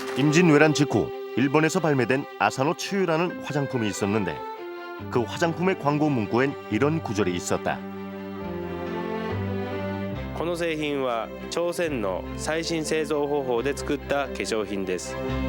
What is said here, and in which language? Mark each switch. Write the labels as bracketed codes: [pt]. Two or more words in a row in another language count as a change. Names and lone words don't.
[ko] 임진왜란 직후 일본에서 발매된 아사노 치유라는 화장품이 있었는데 그 화장품의 광고 문구엔 이런 구절이 있었다. [ja] この製品は朝鮮の最新製造方法で作った化粧品です。